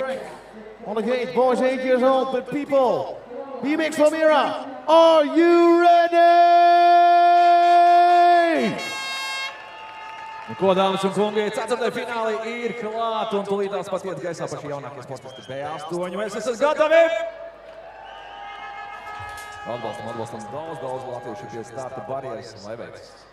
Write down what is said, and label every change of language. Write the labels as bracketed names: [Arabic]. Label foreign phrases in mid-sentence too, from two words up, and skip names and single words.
[English] On the gate, boys 8 years old, but people, BMX Valmiera, are you ready? [Latvian] Ko, dāmas un kungi, ceturtajā finālī ir klāt un tūlītās pat iet gaisā paši jaunākie sportisti B8. Mēs esam gatavi! Atbalstam daudz latviešu pie starta barjeras un lai veicas.